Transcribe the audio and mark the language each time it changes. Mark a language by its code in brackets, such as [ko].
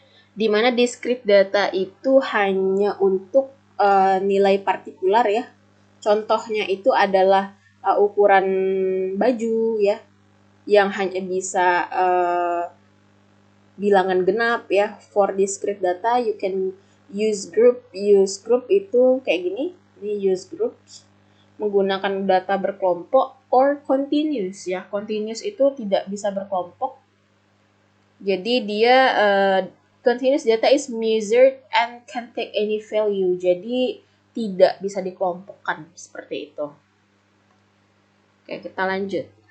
[id] Di mana discrete data itu hanya untuk nilai partikular ya. Contohnya itu adalah ukuran baju ya, yang hanya bisa bilangan genap ya. [en] For discrete data you can use group. [id] Use group itu kayak gini. Ini use groups menggunakan data berkelompok or continuous ya. Continuous itu tidak bisa berkelompok. Jadi dia [en] continuous data is measured and can take any value. [id] Jadi tidak bisa dikelompokkan seperti itu. Oke, kita lanjut.